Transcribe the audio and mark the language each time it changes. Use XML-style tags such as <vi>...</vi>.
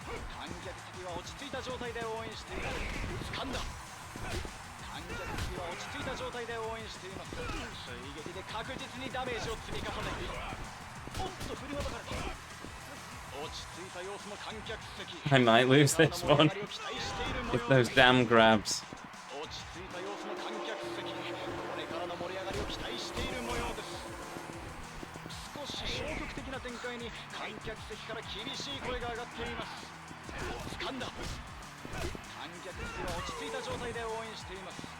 <ja>観客席は落ち着いた状態で応援しています。掴んだ。観客席は落ち着いた状態で応援しています。追撃で確実にダメージを積み重ねている。おっと振りほどかれた。落ち着いた様子の観客席。</ja> <en>I might lose this one if those damn grabs.</en> <ja>落ち着いた様子の観客席。これからの盛り上がりを期待している模様です。少し消極的な展開に観客席から厳しい声が上がっています。掴んだ。観客席は落ち着いた状態で応援しています。</ja>